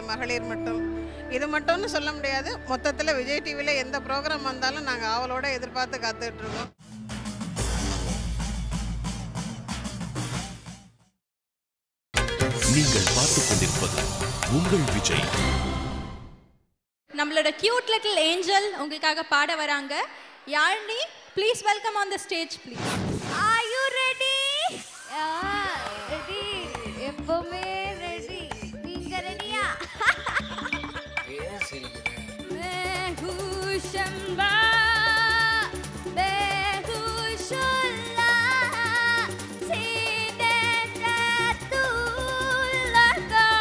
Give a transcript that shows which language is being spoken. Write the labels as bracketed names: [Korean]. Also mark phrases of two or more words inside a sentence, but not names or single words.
[Tamil] மகளிர் மட்டும் இது மட்டும்னு சொல்ல முடியாது. மொத்தத்தில் விஜய் டிவியில் எந்த ப்ரோக்ராம் வந்தாலும் நாங்கள் ஆவலோட எதிர்பார்த்து காத்துட்ருக்கோம். நீங்கள் பார்த்துக் கொண்டிருப்பது உங்கள் விஜய். நம்மளோட [English] cute little angel [Tamil] உங்களுக்காக பாட வராங்க. யாழினி, [English] please welcome on the stage please. Are you ready? [Tamil] ரெடி, எப்பவுமே ரெடி. நீங்க ரெடியா? बेहुशंबा बेहुशुल्ला सीने रतुलगा